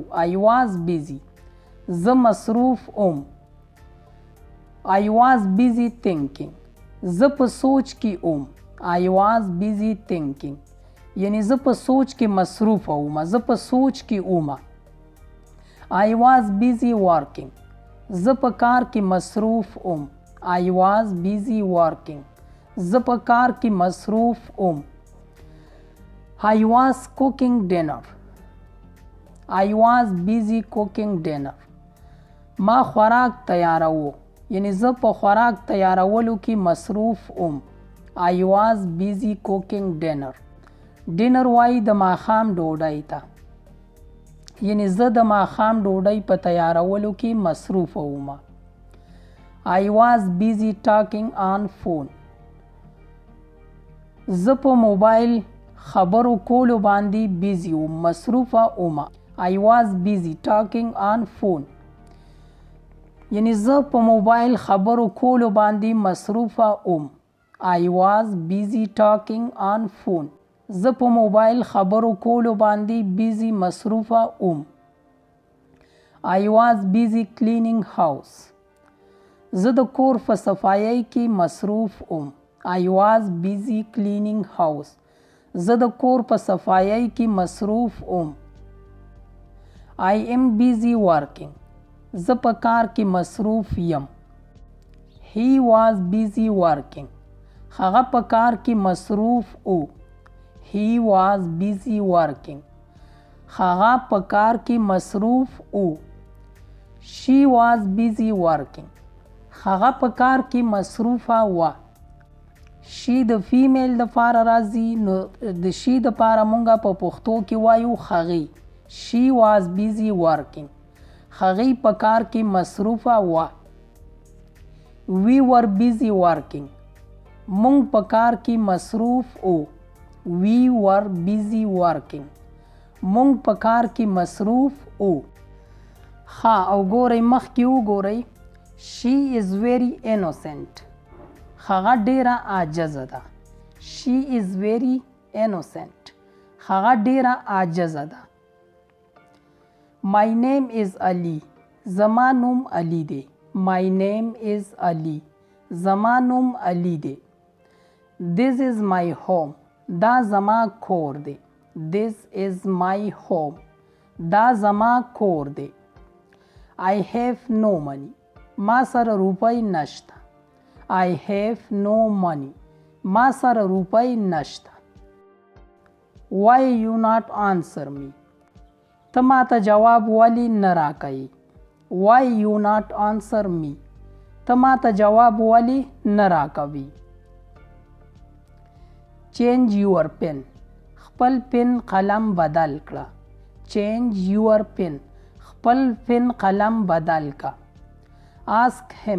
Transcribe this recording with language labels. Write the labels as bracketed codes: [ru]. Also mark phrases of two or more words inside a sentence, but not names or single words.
[en] I was busy [ps] زه مصروف ام. [en] I was busy thinking [ps] زه په سوچ کې ام. [en] I was busy thinking [ps] یعنی زه په سوچ کې مصروف اوم. زه په سوچ کې اومه. [en] I was busy working [ps] زه په کار کې مصروف ام. [en] I was busy working [ps] زه په کار کې مصروف ام. [en] I was cooking dinner I was busy cooking dinner [ps] ما خوراک تیارو یعنی زه په خوراک تیارولو کې مصروف ام. [en] I was busy cooking dinner [ps] ډینر وایي د ماښام ډوډۍ ته یعنی زه د ماښام ډوډۍ په تیارولو کې مصروف وم. [en] I was busy talking on phone [ps] زه په موبایل خبرو کولو باندې بیزی وم مصروفه وم. [en] I was busy talking on phone [ps] یعنی زه په موبایل خبرو کولو باندې مصروفه وم. [en] I was busy talking on phone [ps] زه په موبایل خبرو کولو باندې بیزی مصروفه وم. [en] I was busy cleaning house [ps] زه د کور په صفایۍ کې مصروف وم. [en] I was busy cleaning house [ps] زه د کور په صفایۍ کې مصروف وم. [en] I am busy working [ps] زه په کار کې مصروف یم. [en] He was busy working [ps] هغه په کار کې مصروف و. [en] He was busy working [ps] هغه په کار کې مصروف و. [en] She was busy working. [ps] هغه په کار کې مصروفه وه. She د فیمیل دپاره راځي نو د شي دپاره مونږ په پښتو کې وایو هغې. [en] She was busy working. [ps] هغې په کار کې مصروفه وه. [en] We were busy working. [ps] مونږ په کار کې مصروف و. [en] We were busy working. [ps] مونږ په کار کې مصروف و. ها او ګورئ مخکې وګورئ. [en] She is very innocent. [ps] هغه ډیره عاجزه ده. [en] She is very innocent. [ps] هغه ډیره عاجزه ده. [en] My name is Ali. [ps] زما نوم علي دی. [en] My name is Ali. [ps] زما نوم علي دی. [en] This is my home. [ps] دا زما کور دی. [en] This is my home. [ps] دا زما کور دی. [en] I have no money. [ps] ما سره روپۍ نشته. [en] I have no money. [ps] ما سره روپۍ نشته. [en] Why you not answer me? [ps] ته ما ته جواب ولې نه راکوي. [en] Why you not answer me? [ps] ته ما ته جواب ولې نه راکوي. [en] Change your pen. [ps] خپل پن قلم بدل کړه. [en] Change your pen. [ps] خپل پن قلم بدل کا. [en] Ask him.